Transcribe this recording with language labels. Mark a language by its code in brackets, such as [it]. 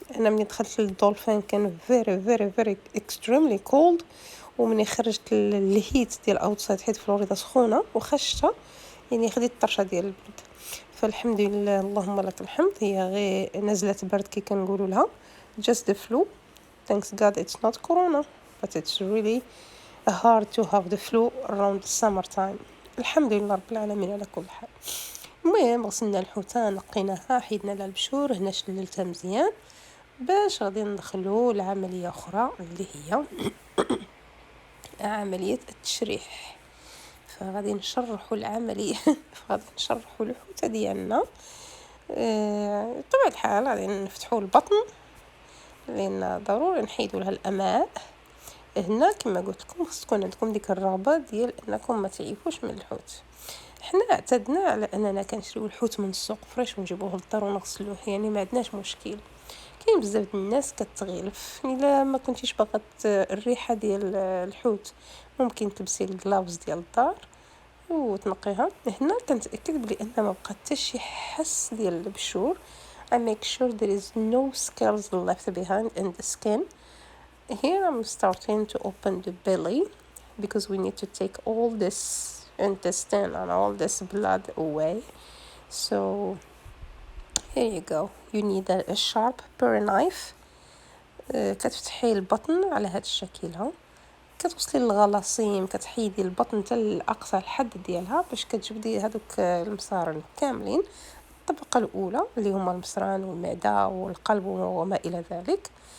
[ar] انا مني دخلت للدولفين كان [en] very extremely cold، [ar] ومني خرجت للهيت ديال اوتسايد حيت فلوريدا سخونه وخشتها، يعني خديت الطرشه ديال البرد. فالحمد لله اللهم لك الحمد، هي غير نزله برد كي كنقولوا لها، [en] just the flu. Thanks God it's not corona, but it's really hard to have the flu around the summer time. [ar] الحمد لله رب العالمين على كل حال. المهم غسلنا الحوتة، نقيناها، حيدنا لها البشور، هنا شللتها مزيان باش غادي ندخلو لعملية أخرى اللي هي عملية التشريح. فغادي نشرحوا العملية غادي نشرحوا الحوتة ديالنا. بطبيعة الحال غادي نفتحوا البطن، لأن ضروري نحيدوا لها الأمعاء. هنا كما قلت لكم خص تكون عندكم ديك الرغبة ديال انكم ما تعيفوش من الحوت. حنا اعتدنا على اننا كنشريو الحوت من السوق فريش ونجيبوه للدار ونغسلوه، يعني ما عندناش مشكل. كاين بزاف ديال الناس كتغلف، الا ما كنتيش باغا الريحه ديال الحوت ممكن تلبسي الكلوفز ديال الدار وتنقيها. هنا كنتاكد بلي ان ما بقى حتى شي حس ديال البشور. [en] I make sure there is no scales left behind in the skin. here I'm starting to open the belly because we need to take all this intestine and all this blood away. So here you go. You need a sharp pear knife. [ar] كتفتحي البطن على هاد الشكل ها، كتوصلي للغلاصيم، كتحيدي البطن حتى لاقصى الحد ديالها باش كتجبدي هادوك المصارن كاملين. الطبقة الأولى اللي هما المصران والمعدة والقلب وما إلى ذلك.